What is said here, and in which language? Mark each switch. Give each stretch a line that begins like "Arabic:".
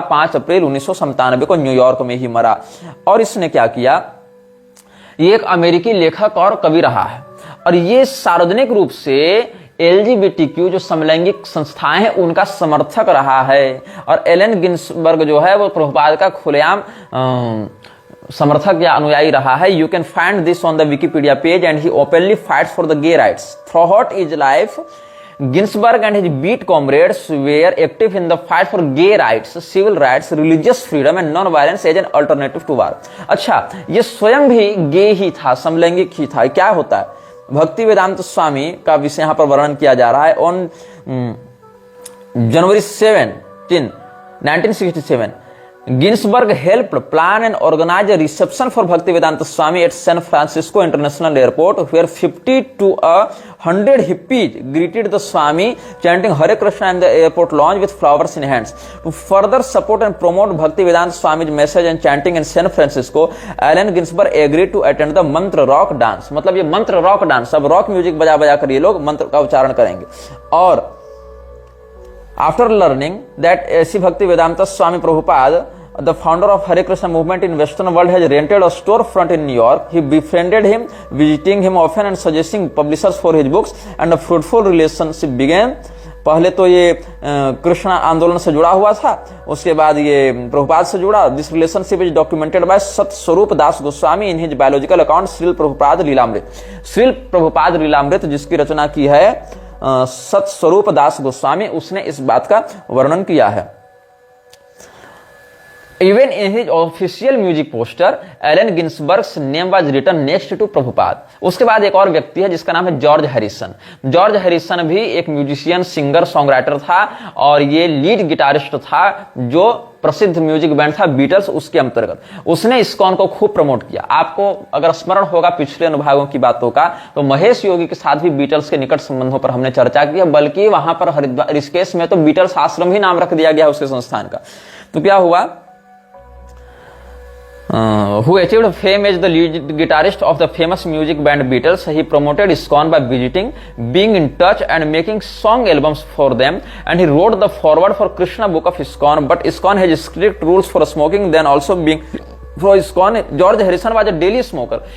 Hindi: 5 अप्रैल 1997 को न्यूयॉर्क में ही मरा। और इसने क्या किया, ये एक अमेरिकी लेखक और कवि रहा है और ये सार्वजनिक रूप से LGBTQ जो समलैंगिक संस्थाएं हैं उनका समर्थक रहा है। और एलन गिन्सबर्ग जो है वो प्रभुपाद का खुलेआम समर्थक या अनुयायी रहा है।
English: You can find this on the Wikipedia page and he openly fights for the gay rights throughout his life. Ginsburg and his beat comrades were active in the fight for gay rights, civil rights, religious freedom and non-violence as an alternative to war.
Hindi: अच्छा, ये स्वयं भी गे ही था, समलैंगिक ही था। क्या होता है, भक्ति वेदांत स्वामी का विषय यहाँ पर वर्णन किया जा रहा है।
English: On January 17, 1967 Ginsburg helped plan and organize a reception for Bhaktivedanta Swami at San Francisco International Airport, where 50 to 100 hippies greeted the Swami, chanting Hare Krishna in the airport lounge with flowers in hands. To further support and promote Bhaktivedanta Swami's message and chanting in San Francisco, Allen Ginsberg agreed to attend the mantra rock dance. मतलब ये mantra rock dance, अब rock music बजा बजा कर ये लोग मंत्र का उच्चारण करेंगे। और after learning that A.C. Bhaktivedanta Swami Prabhupada, the founder of Hare Krishna movement in Western world, has rented a storefront in New York, he befriended him, visiting him often and suggesting publishers for his books, and a fruitful relationship began.
Hindi: पहले तो ये कृष्ण आंदोलन से जुड़ा हुआ था, उसके बाद ये प्रभुपाद से जुड़ा।
English: This relationship is documented by Satsvarupa Das Goswami in his biological account Srila Prabhupada Lilamrta.
Hindi: Srila Prabhupada Lilamrita जिसकी रचना की है सतस्वरूप दास गोस्वामी, उसने इस बात का वर्णन किया है।
English: Even in his official music poster, Allen Ginsberg's name was written next to Prabhupada.
Hindi: उसके बाद एक और व्यक्ति है जिसका नाम है जॉर्ज हैरिसन। जॉर्ज हैरिसन भी एक म्यूजिशियन, सिंगर, सॉन्ग था और ये लीड गिटारिस्ट था जो प्रसिद्ध म्यूजिक बैंड था बीटल्स, उसके अंतर्गत उसने इस्कॉन को खूब प्रमोट किया। आपको अगर स्मरण होगा पिछले अनुभागों की बातों का, तो महेश योगी के साथ भी बीटल्स के निकट संबंधों पर हमने चर्चा की है, बल्कि वहां पर हरिद्वार ऋषिकेश में तो बीटल्स आश्रम ही नाम रख दिया गया उसके संस्थान का। तो क्या हुआ,
English: who achieved fame as the lead guitarist of the famous music band Beatles. He promoted ISKCON by visiting, being in touch and making song albums for them, and he wrote the foreword for Krishna book of ISKCON. But ISKCON has strict rules for smoking, then also being for ISKCON, George Harrison was a daily smoker.